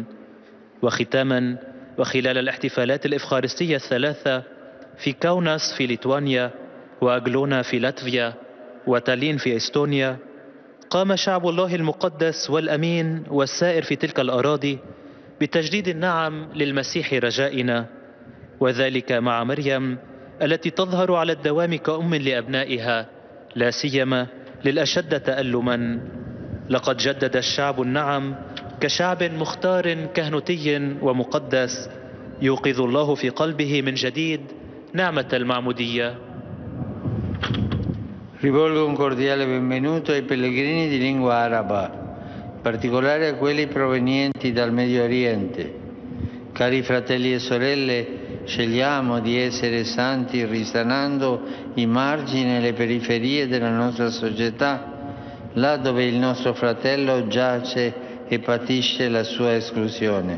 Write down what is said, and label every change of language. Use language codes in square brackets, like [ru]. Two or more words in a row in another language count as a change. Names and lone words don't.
[ar] وختاما، وخلال الاحتفالات الإفخارستية الثلاثة في كاوناس في ليتوانيا وأغلونا في لاتفيا وتالين في إستونيا، قام شعب الله المقدس والأمين والسائر في تلك الأراضي بتجديد النعم للمسيح رجائنا، وذلك مع مريم التي تظهر على الدوام كأم لأبنائها، لا سيما للأشد تألما. لقد جدد الشعب النعم كشعب مختار كهنوتي ومقدس يوقظ الله في قلبه من جديد نعمة المعمودية. [it] Rivolgo un cordiale benvenuto ai pellegrini di lingua araba, in particolare a quelli provenienti dal Medio Oriente. Cari fratelli e sorelle, scegliamo di essere santi risanando i margini e le periferie della nostra società, là dove il nostro fratello giace e patisce la sua esclusione.